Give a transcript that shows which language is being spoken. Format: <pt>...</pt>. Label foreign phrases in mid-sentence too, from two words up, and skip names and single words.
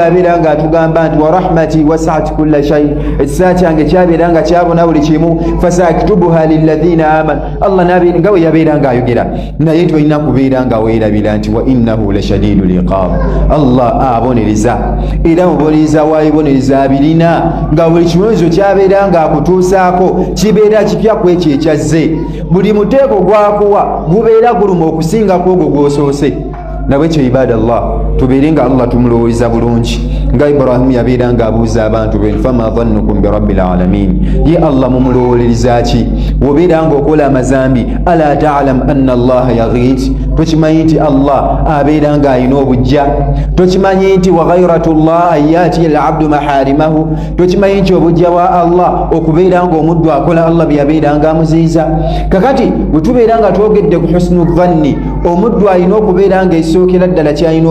<lg>abeera nga atugamba nti</lg> <ar>ورحمتي وسعت كل شيء</ar> <lg>ekisa kyange kyabeera nga kyabona buli kimu</lg> <ar>فسأكتبها للذين آمنوا</ar> <lg>Allah nga we yabeera nga ayogera naye tolina kubeera nga weerabira nti</lg> <ar>وإنه لشديد العقاب</ar> <lg>Allah abonereza era mubonereza waayibonereza abirina nga buli kimunezo kyabeera nga akutuusaako kibeera kipya kwekyo ekyazze buli muteeko gwakuwa gubeera guluma okusingako ogwo gwosoose nabwekyo ibadallah tubeere nga Allah tumulowooza bulungi nga Ibrahimu yabeera nga abuuza abantu be</lg> <ar>فما ظنكم برب العالمين</ar> <lg>ye Allah mumulowolereza ki wobeera nga okola amazambi</lg> <ar>ألا تعلم أن الله يغار</ar> <lg>tokimanyi nti Allah abeera nga alina obujja tokimanyi nti wa</lg> <ar>غيرة الله يأتي العبد محارمه</ar> <lg>tokimanyi nti obujja bwa Allah okubeera nga omuddu akola Allah byabeera nga amuziiza kakati bwe tubeera nga twogedde ku</lg> <ar>حسن الظن</ar> <lg>omuddu alina okubeera nga esookera ddala kyalina</lg>